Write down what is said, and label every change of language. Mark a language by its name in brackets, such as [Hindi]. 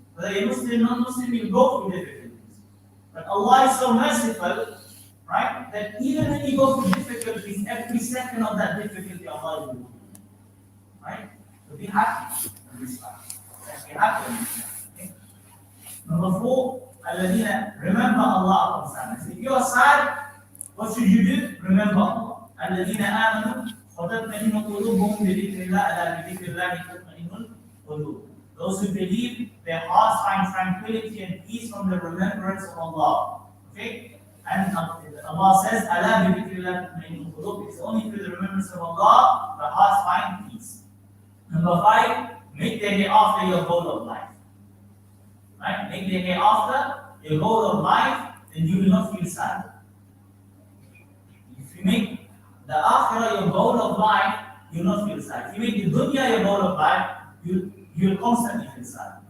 [English] Whether you're Muslim, non-Muslim, you go through difficulties. But Allah is so merciful, right, that even when you go through difficulties, every second of that difficulty, Allah will do. Right? So be happy in this life. Be happy in this life. Okay? Number 4, Alladina, remember Allah upon sadness. If you are sad, what should you do? Remember Allah. Alladina amanu, [Arabic] وَتَطْمَئِنُّ قُلُوبُهُم بِذِكْرِ اللَّهِ أَلَا بِذِكْرِ اللَّهِ تَطْمَئِنُّ الْقُلُوبُ. [English] Those who believe, their hearts find tranquility and peace from the remembrance of Allah. Okay? And Allah says, [Arabic] أَلَا بِذِكْرِ اللَّهِ تَطْمَئِنُّ الْقُلُوبُ. [English] It's only through the remembrance of Allah the hearts find peace. Number 5, make the hereafter your goal of life. Right? Make the hereafter your goal of life, then you will not feel sad. If you make the akhirah your goal of life, you will not feel sad. If you make the dunya your goal of life, you will constantly feel sad.